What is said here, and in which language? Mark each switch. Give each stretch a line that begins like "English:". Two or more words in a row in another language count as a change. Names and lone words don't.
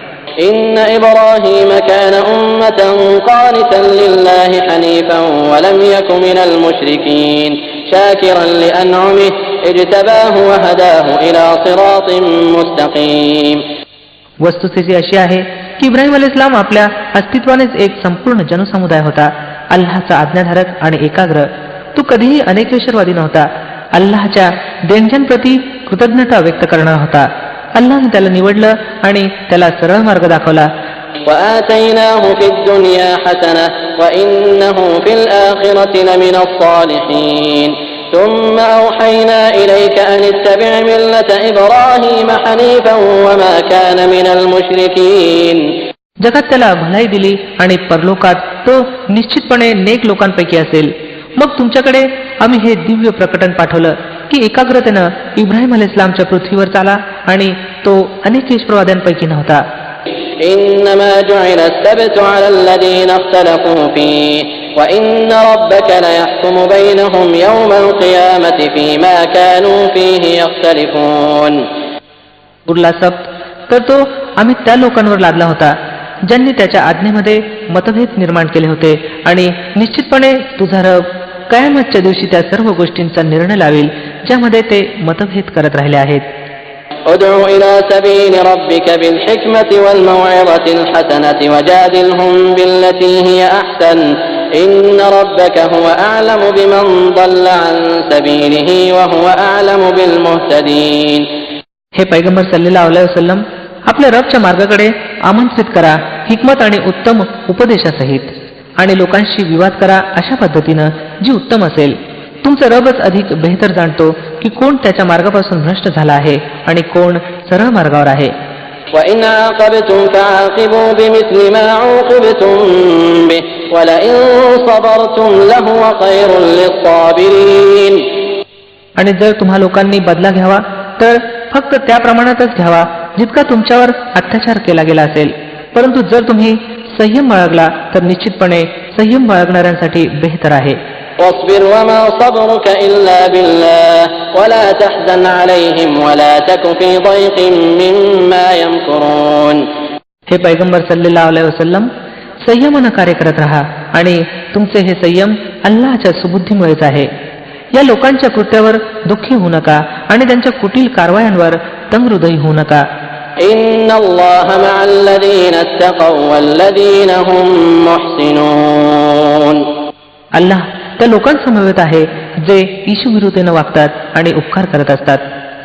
Arabic: إن إبراهيم كان أمة قانتا لله حنيفا ولم يك من المشركين شاكرا لأنعمه اجتباه وهداه إلى صراط مستقيم.
Marathi: वस्तुस्थिती अशी आहे की इब्राहिम अलैहिस्सलाम आपल्या अस्तित्वानेच एक संपूर्ण जनसमुदाय होता. अल्लाहचा आज्ञाधारक आणि एकाग्र. तो कधीही अनेकेश्वरवादी नव्हता. अल्लाहच्या देणग्यांप्रती कृतज्ञता व्यक्त करणारा होता. अल्लाहने त्याला निवडलं आणि त्याला सरळ मार्ग दाखवला.
Arabic: وآتيناه في الدنيا حسنة وإنه في الآخرة لمن الصالحين ثم أوحينا إليك أن اتبع ملة إبراهيم حنيفا وما كان من المشركين.
Marathi: जगात त्याला भलाई दिली आणि परलोकात तो निश्चितपणे नेक लोकांपैकी असेल. मग तुमच्याकडे आम्ही हे दिव्य प्रकटन पाठवलं की एकाग्रतेनं इब्राहिम अलैहिस्सलामच्या पृथ्वीवर चाला आणि तो अनेक ईश्वरवाद्यांपैकी नव्हता.
Arabic: إنما جعل السبت على الذين اختلفوا فيه وإن ربك ليحكم بينهم يوم القيامة فيما كانوا فيه يختلفون.
Marathi: उरला सब्त तर तो आम्ही त्या लोकांवर लादला होता ज्यांनी त्याच्या आज्ञेमध्ये मतभेद निर्माण केले होते आणि निश्चितपणे तुझा रब कयामतच्या दिवशी त्या सर्व गोष्टींचा निर्णय लावेल ज्यामध्ये ते मतभेद करत राहिले आहेत.
Arabic: ادع إلى سبيل ربك بالحكمة والموعظة الحسنة وجادلهم بالتي هي أحسن إن ربك هو أعلم بمن ضل عن سبيله وهو أعلم بالمهتدين.
Marathi: हे पैगंबर
Arabic: صلى الله عليه وسلم
Marathi: आपल्या रबच्या मार्गाकडे आमंत्रित करा हिकमत आणि उत्तम उपदेशासहित आणि लोकांशी विवाद करा अशा पद्धतीनं जी उत्तम असेल. तुमचा रबच अधिक बेहतर जाणतो की कोण त्याच्या मार्गापासून भ्रष्ट झाला आहे आणि कोण सरळ मार्गावर आहे.
Arabic: وَإِنْ عَاقَبْتُمْ فَعَاقِبُوا بِمِثْلِ مَا عُوقِبْتُمْ بِهِ وَلَئِنْ صَبَرْتُمْ لَهُوَ خَيْرٌ لِلصَّابِرِينَ.
Marathi: आणि जर तुम्हा लोकांनी बदला घ्यावा तर फक्त त्या प्रमाणातच घ्यावा जितका तुमच्यावर अत्याचार केला गेला असेल. परंतु जर तुम्ही संयम बाळगला तर निश्चितपणे संयम बाळगणाऱ्यांसाठी बेहतर आहे.
Arabic: واصبر وما صبرك إلا بالله ولا تحزن عليهم ولا تك في ضيق مما يمكرون.
Marathi: हे पैगंबर
Arabic: صلى الله عليه وسلم,
Marathi: संयमानं कार्य करत राहा आणि तुमचे हे संयम अल्लाहच्या सुबुद्धीमुळेच आहे. या लोकांच्या कृत्यावर दुःखी होऊ नका आणि त्यांच्या कुटील कारवायांवर तंगहृदयी होऊ नका.
Arabic: إن الله مع الذين اتقوا والذين هم محسنون.
Marathi: अल्लाह त्या लोकांसमवेत आहे जे ईशुविरुद्धेनं वागतात आणि उपकार करत असतात.